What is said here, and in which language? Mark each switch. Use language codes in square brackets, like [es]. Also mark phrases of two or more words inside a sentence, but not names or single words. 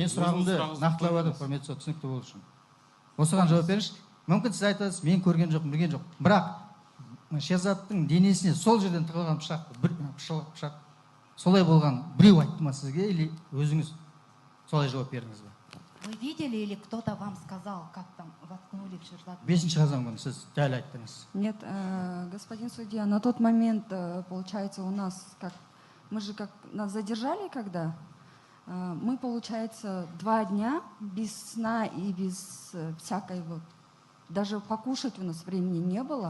[kk] Мен сұрағымды нақтылап едім, құрметті сот, түсінікті болу үшін. Осыған жауап беріңізші. Мүмкін сіз айтасыз, мен көрген жоқпын, білген жоқ. Бірақ Шерзаттың денесіне сол жерден тығылған пышақ солай болған біреу айтты ма сізге, или өзіңіз солай жауап бердіңіз бе? [ru] Вы видели или кто-то вам сказал, как там воткнули в Шерзат? [kk] 5 қазан күні сіз дәл айттыңыз. [ru] Нет, господин судья, на тот момент, получается, у нас нас задержали когда? Мы, получается, 2 дня без сна и без всякой вот, даже покушать у нас времени не было.